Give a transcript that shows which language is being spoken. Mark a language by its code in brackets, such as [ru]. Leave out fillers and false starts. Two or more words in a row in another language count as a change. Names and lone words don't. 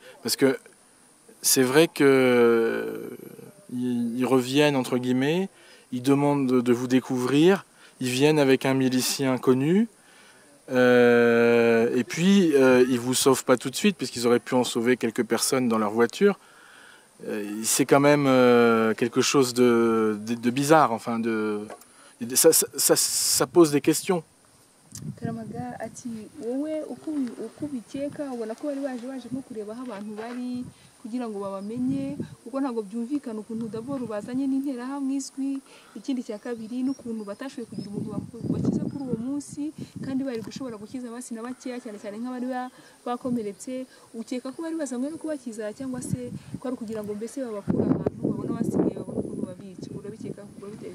[fr] Parce que c'est vrai qu'ils reviennent, entre guillemets, ils demandent de vous découvrir, ils viennent avec un milicien connu. Et puis ils vous sauvent pas tout de suite puisqu'ils auraient pu en sauver quelques personnes dans leur voiture. C'est quand même quelque chose de bizarre, enfin ça pose des questions. [rw] Kalamaga ati wowe uko ubikeka ubona ko bari baje nko kureba aho abantu bari kugira ngo babamenye kuko ntabwo byumvikana ukuntu d'abord bazanye n'interahamwe izwi ikindi cya kabiri n'ukuntu batashoboye kugira umuntu bakiza kuri uwo munsi kandi bari gushobora gukiza basi na bakeya cyane cyane nk'abari bakomeretse ukeka ko bari bazanywe no kubakiza cyangwa se ko ari kugira ngo mbese babakura ahantu babona basigaye babona ukuntu babica urabikeka urabiteye